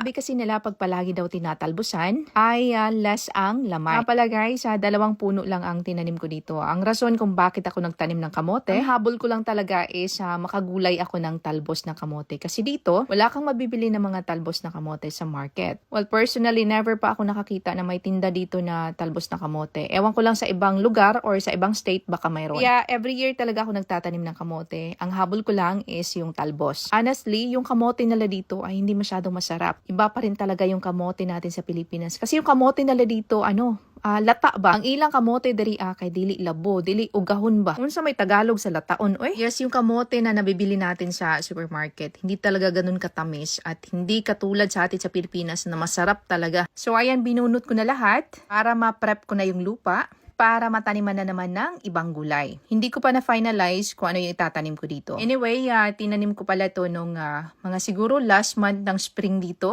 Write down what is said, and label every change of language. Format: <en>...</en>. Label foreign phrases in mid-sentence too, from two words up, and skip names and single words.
<tl>Sabi kasi nila pag palagi daw tinatalbusan ay less ang laman. Pala guys, 2 puno lang ang tinanim ko dito. Ang rason kung bakit ako nagtanim ng kamote, ang habol ko lang talaga is makagulay ako ng talbos na kamote. Kasi dito, wala kang mabibili ng mga talbos na kamote sa market.</tl> <en>Well, personally,</en> <tl>never pa ako nakakita na may tinda dito na talbos na kamote. Ewan ko lang sa ibang lugar or sa ibang state baka mayroon. Kaya</tl> <en>every year</en> <tl>talaga ako nagtatanim ng kamote. Ang habol ko lang is yung talbos. Honestly, yung kamote nila dito ay hindi masyadong masarap. Iba pa rin talaga yung kamote natin sa Pilipinas. Kasi yung kamote nila dito,</tl> <ceb>lata ba? Ang ilang kamote diri kay dili labo, dili ugahon ba? Unsa may Tagalog sa lataon, oy?</ceb> <tl>Yes, yung kamote na nabibili natin sa supermarket, hindi talaga ganun katamis at hindi katulad sa atin sa Pilipinas na masarap talaga. So ayan, binunot ko na lahat para ma-prep ko na yung lupa para mataniman na naman ng ibang gulay. Hindi ko pa na-finalize kung ano yung itatanim ko dito. Anyway, tinanim ko pala to nung mga siguro</tl> <en>last month</en> <tl>ng spring dito.</tl>